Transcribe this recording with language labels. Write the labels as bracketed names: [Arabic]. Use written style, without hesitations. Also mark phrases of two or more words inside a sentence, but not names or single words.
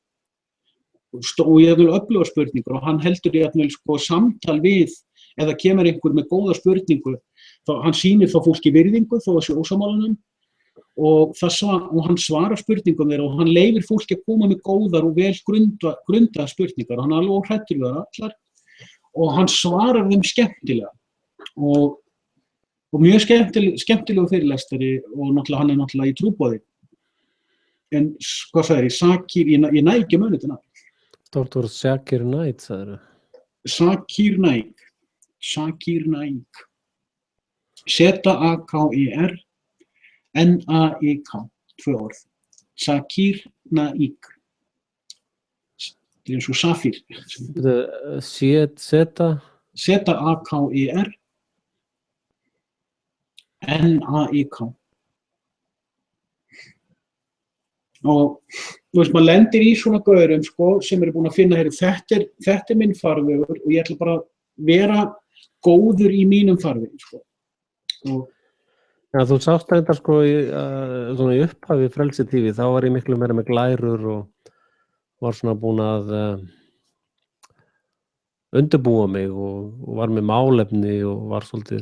[Icelandic] Og jafnvel öflugar spurningar og hann heldur jafnvel sko samtal við eða kemur einhver með góða spurningu, hann sýnir þá fólki virðingu þó að sé ósammála og hann svarar spurningum þeirra og hann leyfir fólki að koma með góðar og vel grundaðar spurningar. Hann alveg óhræddur við þær allar og hann svarar þeim skemmtilega og mjög skemmtilegu fyrirlestari og náttúrulega hann náttúrulega í trúboði. En hvað sagði Zakir, ég næ ekki munið þetta nafn. Dr. Zakir Naik, sagðirðu? Zakir Naik. Z-A-K-I-R N-A-I-K, 2 orð. Zakir Naik. Það eins og Safir. Z-A-K-I-R N-A-I-K. Og maður lendir í svona gaurum sko, sem eru búin að finna þetta minn farvegur og ég ætla bara að vera góður í mínum farvegi sko. Já, þú sást þetta sko svona í upphafi Frelsi TV, þá var ég miklu meira með glærur og var svona búin að undirbúa mig og var með málefni og var svolítið.